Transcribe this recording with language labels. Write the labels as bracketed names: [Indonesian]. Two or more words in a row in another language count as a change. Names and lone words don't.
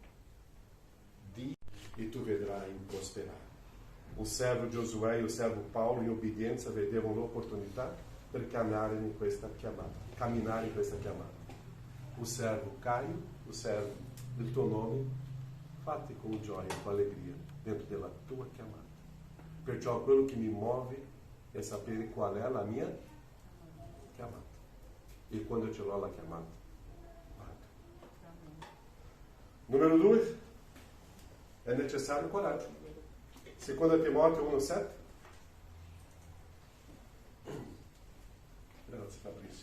[Italian] E tu vedrai prosperare. [Portuguese] O servo Giosuè e o servo Paulo, [Italian] in obbedienza, vedevano l'opportunità per camminare in questa chiamata. O servo Caio, o servo del tuo nome, fatti con gioia, [Portuguese] com alegria, [Italian] dentro della tua chiamata. Perciò quello che mi muove è sapere qual è la mia chiamata. E quando ce l'ho la chiamata, vado. Numero 2, è necessario coraggio. Seconda Timoteo 1,7. Grazie Fabrizio.